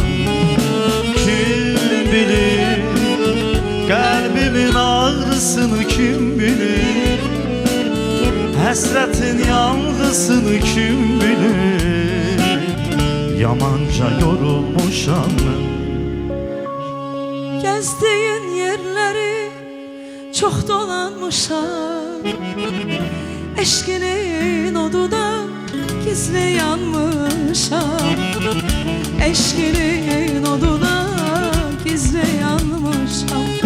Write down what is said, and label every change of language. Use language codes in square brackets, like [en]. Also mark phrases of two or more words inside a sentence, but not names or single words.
[az] Kim bilir? Qəlbimin ağrısını kim bilir? Həsrətin yanğısını kim bilir? Yamanca yorulmuşam mən. [tr] Gezdiğin yerleri çok dolanmışam. Eşkinin oduna gizli yanmışam. Eşkinin oduna gizli yanmışam.